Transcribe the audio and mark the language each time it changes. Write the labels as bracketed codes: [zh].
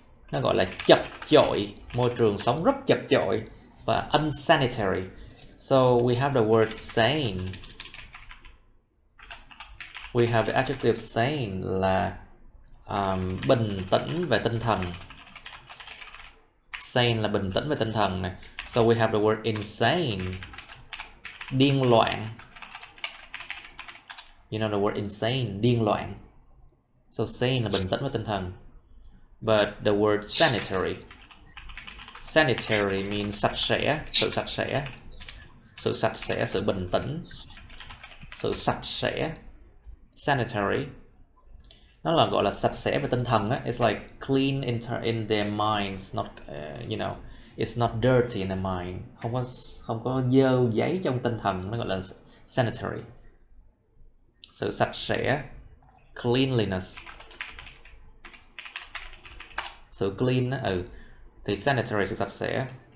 [vi] Nó gọi là chật chội, môi trường sống rất chật chội và unsanitary. [en] So we have the word sane. We have the adjective sane [vi] là bình tĩnh về tinh thần. Sane là bình tĩnh về tinh thần này. [en] So we have the word insane. [vi] Điên loạn. [en] You know the word insane, [vi] điên loạn. So sane là bình tĩnh về tinh thần. [en] But the word sanitary. Sanitary means [vi] sạch sẽ, sự sạch sẽ. Sự sạch sẽ, sự bình tĩnh. Sự sạch sẽ. Sanitary. Nó là gọi là sạch sẽ về tinh thần á. [en] It's like clean in their minds, not you know, it's not dirty in their mind. [vi] Không có dơ giấy trong tinh thần, nó gọi là sanitary. Sự sạch sẽ, cleanliness. Sự clean á, thì sanitary, sự sạch sẽ.